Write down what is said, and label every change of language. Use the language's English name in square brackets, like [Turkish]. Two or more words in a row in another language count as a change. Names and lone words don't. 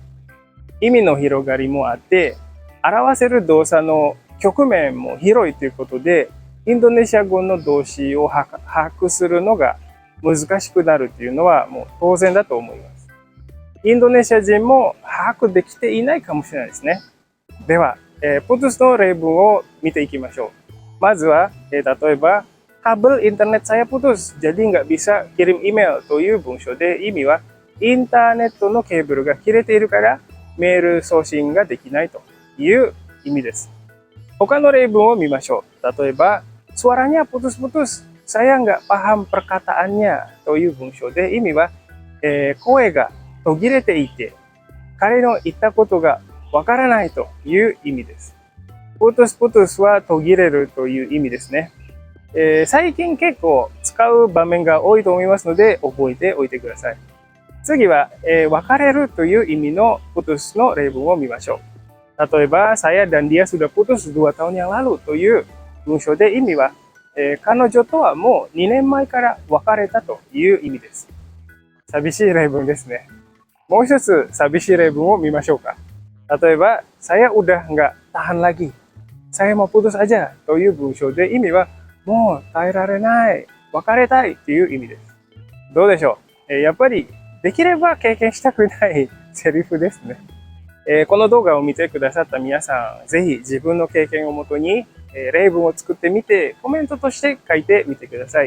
[Japanese] 意味の広がりもあって、表せる動作の局面も広いということで、インドネシア語の動詞を把握するのが難しくなるというのはもう当然だと思います。インドネシア人も把握できていないかもしれないですね。では、putus の例文を見ていきましょう。まずは、例えば、 [Indonesian] kabel internet saya putus, jadi nggak bisa kirim email [Japanese] という文章で、意味は、インターネットのケーブルが切れているから、メール送信ができないという意味です。他の例文を見ましょう。例えば、 [Indonesian] suaranya putus-putus, saya nggak paham perkataannya [Japanese] という文章で、意味は、声が途切れていて、彼の言ったことがわからないという意味です。putus-putus は途切れるという意味ですね。最近結構使う場面が多いと思いますので、覚えておいてください。次は、別れるという意味の putus の例文を見ましょう。例えば、 [Indonesian] saya dan dia sudah putus 2 tahun yang lalu [Japanese] という文章で意味は、彼女とはもう2年前から別れたという意味です。寂しい例文ですね。もう一つ寂しい例文を見ましょうか。例えば、 [Indonesian] saya udah nggak tahan lagi, saya mau putus aja [Japanese] という文章で意味は、もう耐えられない、別れたいという意味です。どうでしょう。やっぱりできれば経験したくないセリフですね。この動画を見てくださった皆さん、ぜひ自分の経験をもとに、例文を作ってみて、コメントとして書いてみてください。